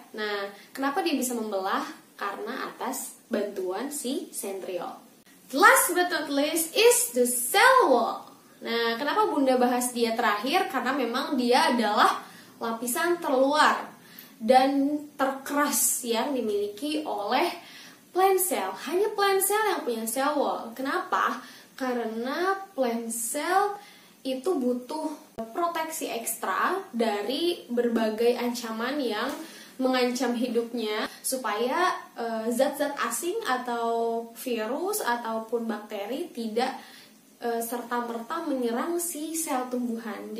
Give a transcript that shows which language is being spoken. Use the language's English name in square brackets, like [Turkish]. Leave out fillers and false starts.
[Indonesian] Nah, kenapa dia bisa membelah? Karena atas bantuan si centriole. [English] Last but not least is the cell wall. [Indonesian] Nah, kenapa Bunda bahas dia terakhir? Karena memang dia adalah lapisan terluar dan terkeras yang dimiliki oleh plant cell. Hanya plant cell yang punya cell wall. Kenapa? Karena plant cell itu butuh proteksi ekstra dari berbagai ancaman yang mengancam hidupnya supaya zat-zat asing atau virus ataupun bakteri tidak serta-merta menyerang si sel tumbuhan.